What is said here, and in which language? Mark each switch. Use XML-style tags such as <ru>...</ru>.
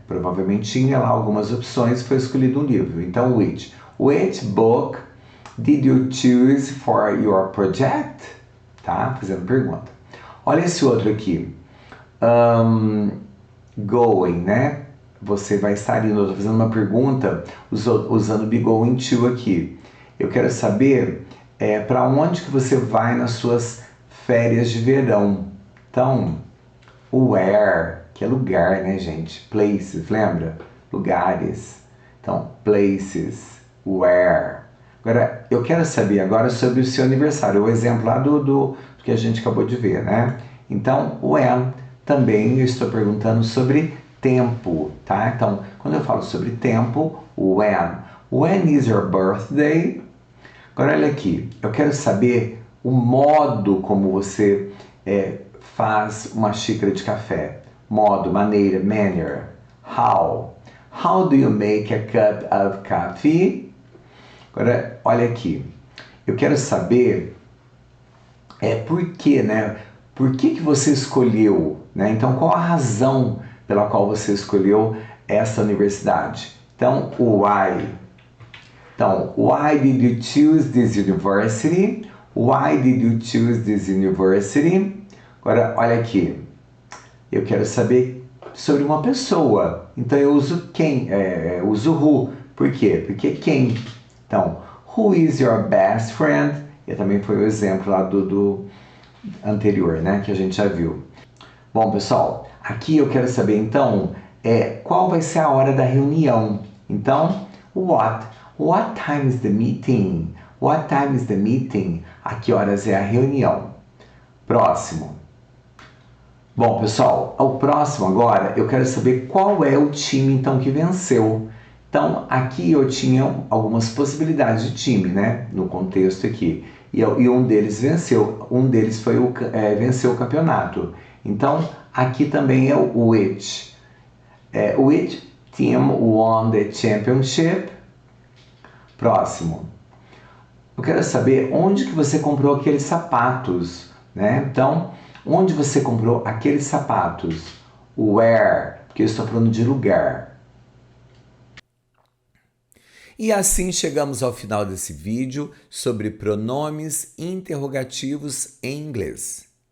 <pt>Provavelmente tinha lá algumas opções e foi escolhido um livro. Então, which.</pt> <en>Which book did you choose for your project?</en> <pt>Tá? Fazendo pergunta. Olha esse outro aqui.</pt> <en>Going, né?</en> <pt>Você vai estar indo. Eu estou fazendo uma pergunta usando</pt> <en>be going to</en> <pt>aqui. Eu quero saber para onde que você vai nas suas férias de verão. Então, where, que é lugar, né, gente? Places, lembra? Lugares. Então, places, where. Agora, eu quero saber agora sobre o seu aniversário. O exemplo lá do que a gente acabou de ver, né? Então, when, também eu estou perguntando sobre tempo, tá? Então, quando eu falo sobre tempo, when.</pt> <en>When is your birthday?</en> <pt>Agora, olha aqui. Eu quero saber o modo como você faz uma xícara de café. Modo, maneira, manner. How.</pt> <en>How do you make a cup of coffee?</en> <pt>Agora, olha aqui. Eu quero saber por quê, né? Por que você escolheu, né? Então, qual a razão pela qual você escolheu essa universidade? Então, why. Então,</pt> <en>why did you choose this university? Why did you choose this university?</en> <pt>Agora, olha aqui. Eu quero saber sobre uma pessoa. Então, eu uso quem, uso who. Por quê? Porque quem.</pt> <en>Então, who is your best friend?</en> <pt>E também foi o exemplo lá do anterior, né? Que a gente já viu. Bom, pessoal, aqui eu quero saber, então, qual vai ser a hora da reunião. Então, what?</pt> <en>What time is the meeting? What time is the meeting?</en> <pt>A que horas é a reunião? Próximo. Bom, pessoal, o próximo agora, eu quero saber qual é o time, então, que venceu. Então, aqui eu tinha algumas possibilidades de time, né? No contexto aqui. E um deles venceu. Um deles foi venceu o campeonato. Então, aqui também é o which.</pt> <en>Which team won the championship?</en> <pt>Próximo. Eu quero saber onde que você comprou aqueles sapatos, né? Então, onde você comprou aqueles sapatos? Where, porque eu estou falando de lugar. E assim chegamos ao final desse vídeo sobre pronomes interrogativos em inglês.</pt>